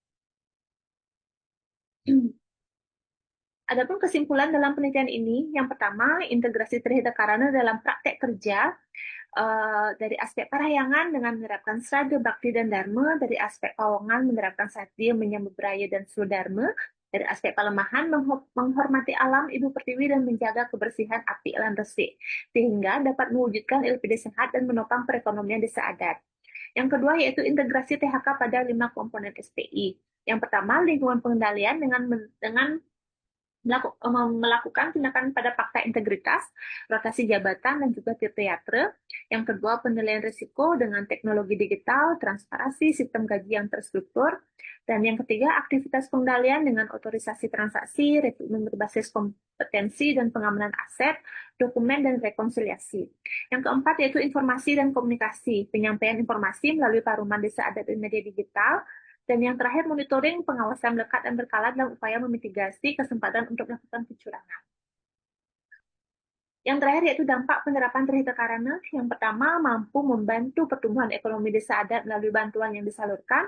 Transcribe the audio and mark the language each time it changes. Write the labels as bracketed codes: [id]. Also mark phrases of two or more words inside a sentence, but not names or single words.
[id] Adapun kesimpulan dalam penelitian ini, yang pertama, integrasi Trihita Karana dalam praktek kerja dari aspek parahyangan dengan menerapkan Sraga, Bakti, dan Dharma, dari aspek pawongan menerapkan Satya, menyambut Braya, dan Sudharma, dari aspek pelemahan menghormati alam, ibu pertiwi, dan menjaga kebersihan [ban] api lan resik, [id] sehingga dapat mewujudkan LPD sehat dan menopang perekonomian desa adat. Yang kedua yaitu integrasi THK pada 5 komponen SPI. Yang pertama, lingkungan pengendalian dengan melakukan tindakan pada fakta integritas, rotasi jabatan, dan juga tirta. Yang kedua, penilaian risiko dengan teknologi digital, transparansi, sistem gaji yang terstruktur. Dan yang ketiga, aktivitas pengendalian dengan otorisasi transaksi, rekrutmen berbasis kompetensi dan pengamanan aset, dokumen, dan rekonsiliasi. Yang keempat, yaitu informasi dan komunikasi, penyampaian informasi melalui paruman desa adat dan media digital. Dan yang terakhir, monitoring, pengawasan melekat dan berkala dalam upaya memitigasi kesempatan untuk melakukan kecurangan. Yang terakhir yaitu dampak penerapan Trihita Karana. Yang pertama, mampu membantu pertumbuhan ekonomi desa adat melalui bantuan yang disalurkan.